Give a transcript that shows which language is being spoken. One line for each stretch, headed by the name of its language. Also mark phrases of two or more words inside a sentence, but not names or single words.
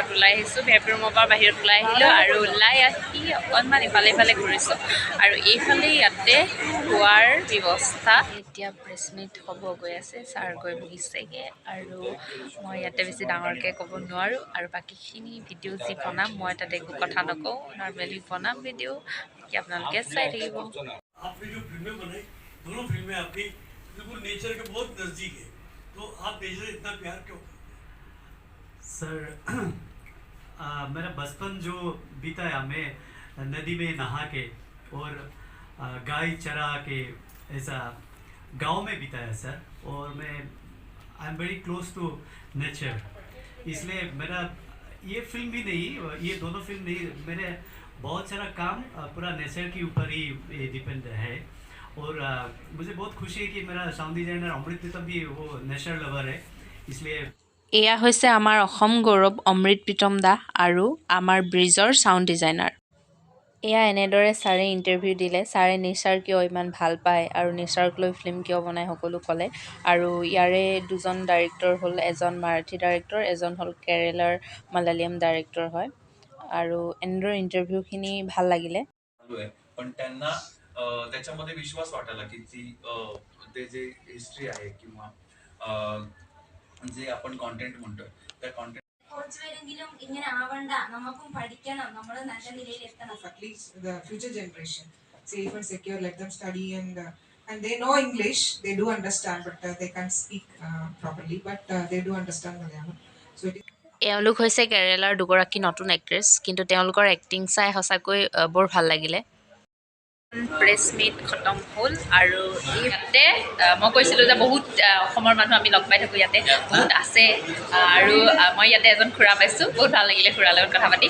Assamese: ওলাই আহিছোঁ ভেপ ৰুমৰ পৰা বাহিৰত ওলাই আহিলোঁ আৰু ওলাই আহি অকণমান ইফালে ঘূৰিছোঁ আৰু এইফালে ইয়াতে খোৱাৰ ব্যৱস্থা এতিয়া
English: press meet
Assamese: হ'ব গৈ আছে ছাৰ গৈ বহিছেগৈ আৰু মই ইয়াতে বেছি ডাঙৰকৈ ক'ব নোৱাৰোঁ আৰু বাকীখিনি ভিডিঅ' যি বনাম মই তাতে একো কথা নকওঁ নৰ্মেলি বনাম ভিডিঅ' এতিয়া আপোনালোকে চাই থাকিব
Hindi: आपने जो फिल्में बनाई दोनों फिल्में आपकी बिल्कुल नेचर के बहुत नज़दीक है तो आप नेचर से इतना प्यार क्यों करते सर मेरा बचपन जो बिताया मैं नदी में नहा के और गाय चरा के ऐसा गांव में बिताया सर और मैं
English: I am very close to nature
Hindi: इसलिए मेरा ये फिल्म भी नहीं ये दोनों फिल्म नहीं मेरे बहुत सारा काम पूरा नेचर के ऊपर ही डिपेंड है और मुझे बहुत खुशी है कि मेरा
English: sound designer
Hindi: अमृत प्रीतम भी वो
English: nature lover
Hindi: है इसलिए
Assamese: এয়া হৈছে আমাৰ অসম গৌৰৱ অমৃত প্ৰীতম দা আৰু আমাৰ ব্ৰিজৰ
English: sound designer
Assamese: এয়া এনেদৰে ছাৰে ইণ্টাৰভিউ দিলে। ছাৰে নিচাৰ কিয় ইমান ভাল পায় আৰু নিচাৰক লৈ ফিল্ম কিয় বনাই সকলো ক'লে। আৰু ইয়াৰে দুজন ডাইৰেক্টৰ হ'ল, এজন মাৰাঠী ডাইৰেক্টৰ, এজন হ'ল কেৰেলাৰ মালায়ালাম ডাইৰেক্টৰ হয়। আৰু এনেদৰে ইণ্টাৰভিউখিনি ভাল লাগিলে।
Marathi: आहे. पण त्यांना त्याच्यामध्ये विश्वास वाटायला की ते जे हिस्ट्री आहे किंवा जे आपण कॉन्टेंट म्हणतोय त्या कॉन्टेंट
Malayalam: കുറച്ചുപേരെങ്കിലും ഇങ്ങനെ ആവണ്ട, നമുക്കും പഠിക്കണം, നമ്മൾ നല്ല നിലയിൽ എത്തണം.
English: at least the future generation safe and secure, let them study and they know English, they do understand, but they can't speak properly, but they do understand Malayalam, so it is
Assamese: এওঁলোক হৈছে কেৰেলাৰ দুগৰাকী নতুন এক্ট্ৰেছ, কিন্তু তেওঁলোকৰ এক্টিং চাই সঁচাকৈ বৰ ভাল লাগিলে।
English: press meet
Assamese: খতম হ'ল আৰু ইয়াতে মই কৈছিলোঁ যে বহুত অসমৰ মানুহ আমি লগ পাই থাকোঁ, ইয়াতে বহুত আছে। আৰু মই ইয়াতে এজন খুৰা পাইছোঁ, বহুত ভাল লাগিলে খুৰাৰ লগত কথা পাতি।